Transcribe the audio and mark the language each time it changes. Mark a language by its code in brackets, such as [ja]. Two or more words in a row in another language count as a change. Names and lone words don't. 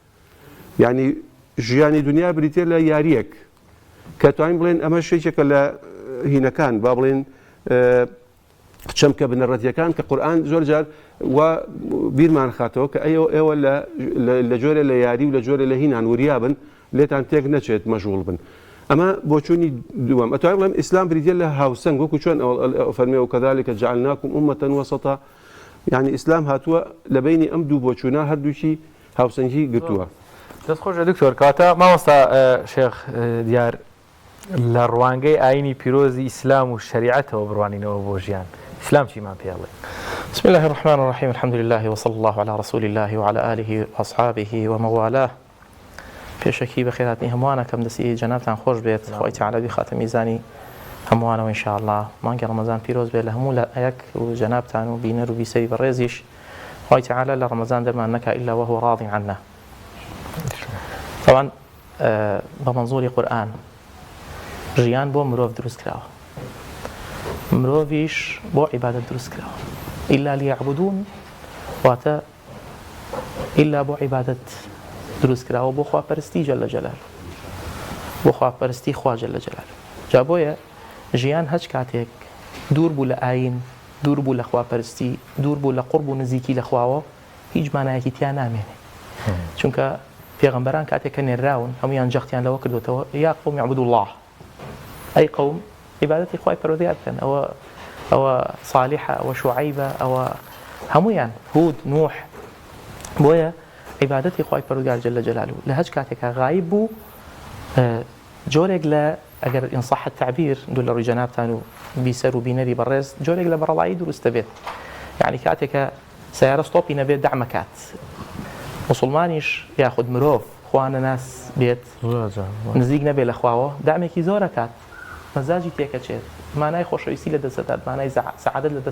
[ckb] یعنی ژیانی دنیا بریتێ لە یاریەک کە توانین بڵێن ئەمە شتێکێکە لە هینەکان با بڵێن چەمکە بنەڕەتیەکان کە قورئان زۆر جار وا بیرمان خاتەوە کە ئێوە لە جۆرە لە یاری و لە جۆرە لە هینان وریابن لێتان تێک نەچێت مەژغوڵ بن ئەمە بۆچوونی دووەم ئەتوانین بڵێم ئیسلام بریتێ لە هاوسەنگ وەکو چۆن فەرمێ [ar] وكذلك جعلناكم أمة وسطا [ckb] يعني ئیسلام هاتووە لە بینی ئەم دوو بۆچوونە هەردووشی هاوسەنگی گرتووە دەست خۆشە دکتۆر کاتە مامۆستا شێخ دیار لە ڕوانگەی ئاینی پیرۆزی ئیسلام و شریعەتەوە بڕوانینەوە بۆ ژیان [ar] إسلام شي ما بيالله. بسم الله الرحمن الرحيم الحمد لله وصلى الله على رسول الله وعلى آله وأصحابه وموالاه [ckb] پێشەکی بەخێراتنی هەمووانە کەم دەستی جەنابتان خۆش بێت خۆی تەعالی خاتە میزانی هەمووانەوە ئینشاءالله مانگی ڕەمەزان پیرۆز بێت لە هەموو لایەک و جەنابتان و بینەر و بیسەری بەڕێزیش خۆی تەعالی لە ڕەمەزان دەرمان نەکا [ar] إلا وهو راض عنا. [ckb] طبعا بمنظوری قورئان ژیان بۆ مرۆڤ دروست کراوە مرۆڤیش بۆ عیبادەت دروست کراوە [ar] إلا ليعبدون [ckb] واتە إلا بۆ عیبادەت دروست کراوە بۆ خواپەرستی [ar] جەلە جەلال [ckb] بۆ خواپەرستی خوا [ar] جەلە جەلال [ckb] جا بۆیە ژیان هەچ کاتێک دوور بوو لە ئاین دوور بوو لە خواپەرستی دوور بوو لە قورب و نزیکی لە خواوە هیچ مانایەکی تیا نامێنێ چونکە پێغەمبەران کاتێک کە نێراون هەمویان جەختیان لەوە کردوتەوە [ar] یا قوم اعبدوا الله [ckb] ئەی قەوم عیبادەتی خوای پەروەردگار بکەن ئەوە صالحە ئەوە شوعەیبە ئەوە هەمویان هود نوح بۆیە عیبادەتی خوای پەروەردگار [ar] جەلە جەلالوه [ckb] لە هەچ کاتێکە غایب بوو جۆرێک لە ئەگەر [ar] إن صح التعبير [ckb] دوو لە ڕووی جەنابتان و بیسەر و بینەری بەڕێز جۆرێک لە بەڕەڵایی دروستە بێت یعنی کاتێکە سیارە ستۆپی نەبێت دەعمەکات مسلمانیش یاخود مرۆڤ خوانە ناس بێت نزیک نەبێت لە خواوە دامێکی زۆرەکات مەزاجی تێکەچێت مانای خۆشەویستی لە دەستدات مانای سەعادەت لە